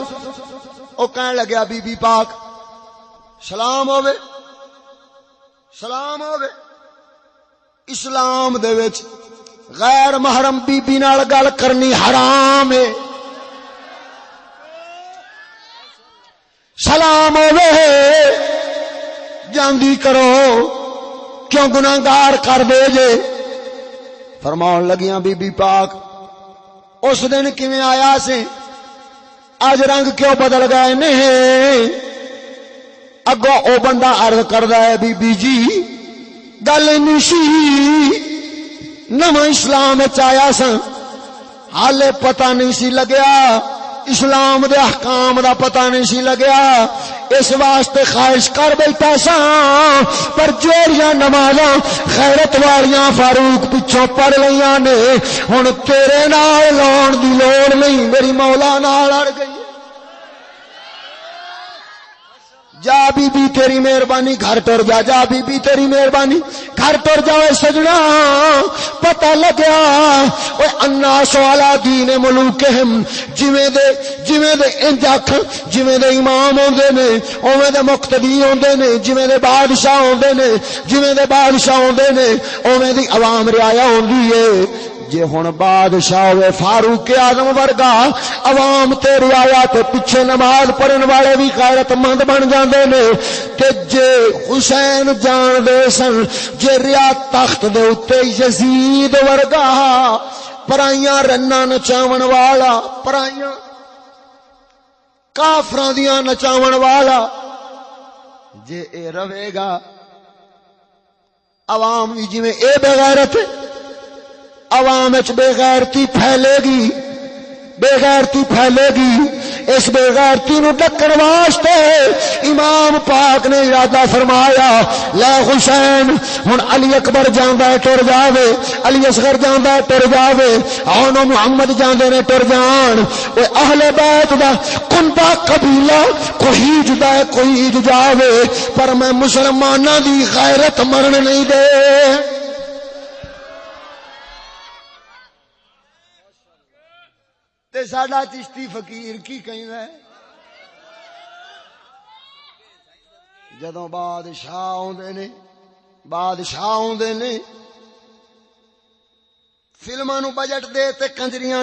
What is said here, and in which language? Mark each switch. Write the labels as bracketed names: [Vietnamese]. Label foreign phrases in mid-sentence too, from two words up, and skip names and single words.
[Punjabi] او کہن لگیا بی بی پاک سلام ہوے، سلام ہوے، اسلام دے وچ غیر محرم بی بی نال گل کرنی حرام ہے، سلام ہوے جاندی کرو، کیوں گناہگار کر دے جے؟ فرمان لگیاں بی بی پاک اس دن کیویں آیا سے، اج رنگ کیوں بدل گئے نے؟ اگوں او بندہ عرض کردا ہے بی بی جی گل نہیں سی، نواں اسلام وچ آیا سا، حالے پتہ نہیں سی لگیا، اسلام دے احکام دا پتہ نہیں سی لگیا، اس واسطے خواہش کر بیٹھا سا، پر جوڑیاں نمازاں غیرت والیاں فاروق پچھوں پڑھ لیاں نے، ہن تیرے نال لاؤن دی لوڑ نہیں، میری مولا نال اڑ گئی۔ جا بی بی تیری مہربانی گھر ٹر جا، جا بی بی تیری مہربانی گھر ٹر جاوے سجنا، پتہ لگیا اوے [Arabic] الناس علی دین ملوکہم، [Punjabi] جویں دے انج آکھ، جویں دے امام ہوندے نے اوویں دے مقتدی ہوندے نے، جویں دے بادشاہ ہوندے نے، جویں دے بادشاہ ہوندے نے اوویں دی عوام رعایا ہوندی ہے۔ جے ہن بادشاہ ہوئے فاروق اعظم ورگا، عوام تے رعایا تے پیچھے نماز پڑھن والے بھی غیرت مند بن جاندے نے، تے جے حسین جان دے سن جے ریا تخت دے اتے یزید ورگا پرائیاں رناں نچاون والا، پرائیاں کافراں دیاں نچاون والا جے اے رہے گا، عوام بھی جویں اے بے غیرت، عوام وچ بے غیرتی پھیلے گی، بے غیرتی پھیلے گی، اس بے غیرتی نو ڈکن واسطے امام پاک نے ارادہ فرمایا لے حسین ہن علی اکبر جاندا ہے ٹر جاوے، علی اصغر جاندا ہے ٹر جاوے، اون محمد جاندے نے ٹر جان، اے اہل بیت دا کنبا قبیلہ کوئی جدا ہے کوئی جاوے، پر میں مسلماناں دی غیرت مرن نہیں دے۔ تے ساڈا چشتی فقیر کی کہندا ہے جدوں بادشاہ آوندے نے فلماں نو بجٹ دے تے کنجریاں